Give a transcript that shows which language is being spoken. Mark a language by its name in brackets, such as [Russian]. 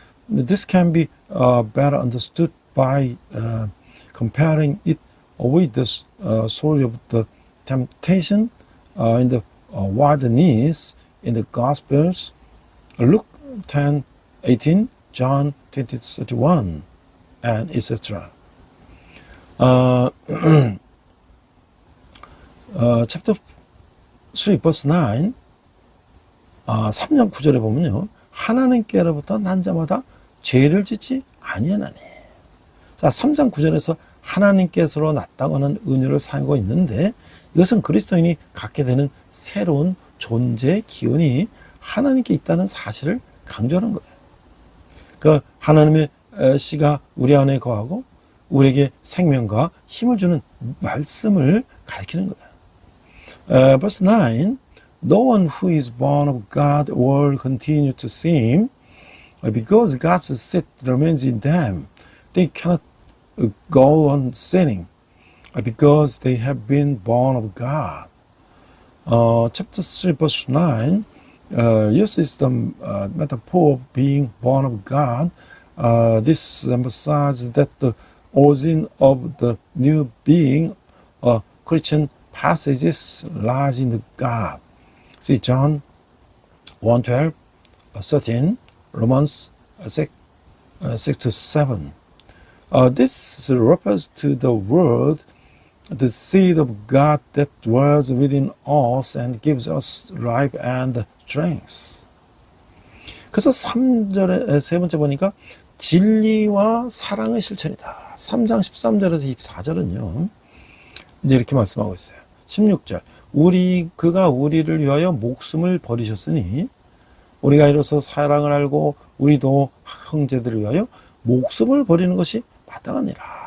[English] This can be better understood by comparing it with the story of the temptation in the wilderness in the Gospels, Luke 10:18, John 20:31, and etc. Chapter 3, verse 9, [Korean] 3장 9절에 보면요, 하나님께로부터 난 자마다 죄를 짓지 아니하나니. 자, 3장 9절에서 하나님께서로 났다고 하는 은유를 사용하고 있는데, 이것은 그리스도인이 갖게 되는 새로운 존재의 기운이 하나님께 있다는 사실을 강조하는 거예요. 그 하나님의 씨가 우리 안에 거하고 우리에게 생명과 힘을 주는 말씀을 가리키는 거예요. [English] Verse 9, no one who is born of God will continue to sin, because God's seed remains in them. They cannot go on sinning, because they have been born of God. Chapter 3, verse 9 uses the metaphor of being born of God. This emphasizes that the origin of the new being, Christian passages lies in God. See John 1:12, 13, Romans 6-7. This refers to the Word, the seed of God that dwells within us and gives us life and strength. [Korean] 그래서 3절에 세 번째 보니까 진리와 사랑의 실천이다. 3장 13절에서 24절은요. 이제 이렇게 말씀하고 있어요. 16절. 그가 우리를 위하여 목숨을 버리셨으니 우리가 이로써 사랑을 알고 우리도 형제들을 위하여 목숨을 버리는 것이 마땅하니라.